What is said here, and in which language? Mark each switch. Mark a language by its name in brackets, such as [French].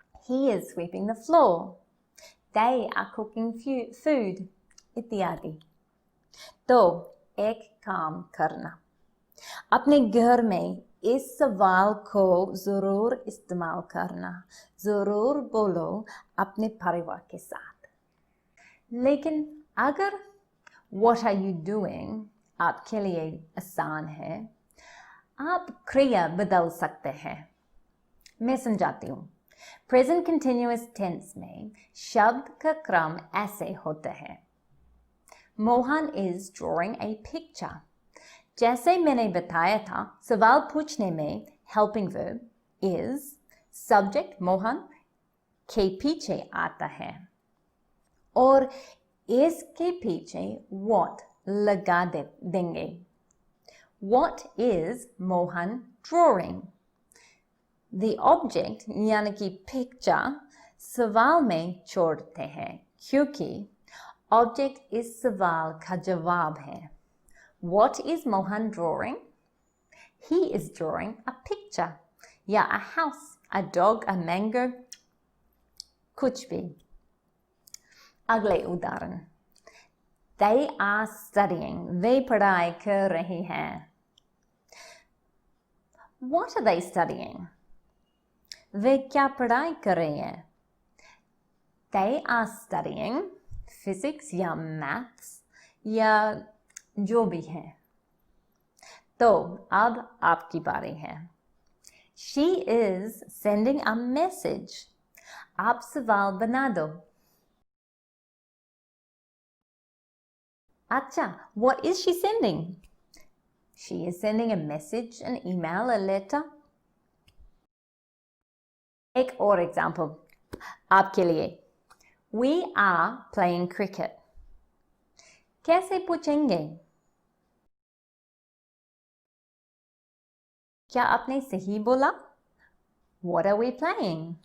[English] He is sweeping the floor. They are cooking food. इत्यादि। [Hindi] तो एक काम करना, अपने घर में इस सवाल को जरूर इस्तेमाल करना, जरूर बोलो अपने परिवार के साथ। लेकिन अगर [English] What are you doing [Hindi] आपके लिए आसान है, आप क्रिया बदल सकते हैं। मैं समझाती हूँ। प्रेजेंट कंटिन्यूअस टेंस में शब्द का क्रम ऐसे होता है। [English] Mohan is drawing a picture. [Hindi] जैसे मैंने बताया था, सवाल पूछने में helping verb is, subject Mohan के पीछे आता है और इसके पीछे what लगा देंगे। [English] What is Mohan drawing? The object [Hindi] यानी कि पिक्चर सवाल में छोड़ते हैं क्योंकि ऑब्जेक्ट इस सवाल का जवाब है। [English] What is Mohan drawing? He is drawing a picture या a house, a dog, a mango, [Hindi] कुछ भी। अगले उदाहरण, [English] They are studying. [Hindi] वे पढ़ाई कर रहे हैं। [English] What are they studying? [Hindi] वे क्या पढ़ाई कर रहे हैं? [English] They are studying physics या maths [Hindi] या जो भी है। तो अब आपकी बारी है। [English] She is sending a message. [Hindi] आप सवाल बना दो। [English] अच्छा, what is she sending? She is sending a message, an email, a letter. [Hindi] एक और एग्जाम्पल आपके लिए। [English] We are playing cricket. [Hindi] कैसे पूछेंगे? क्या आपने सही बोला? [English] What are we playing?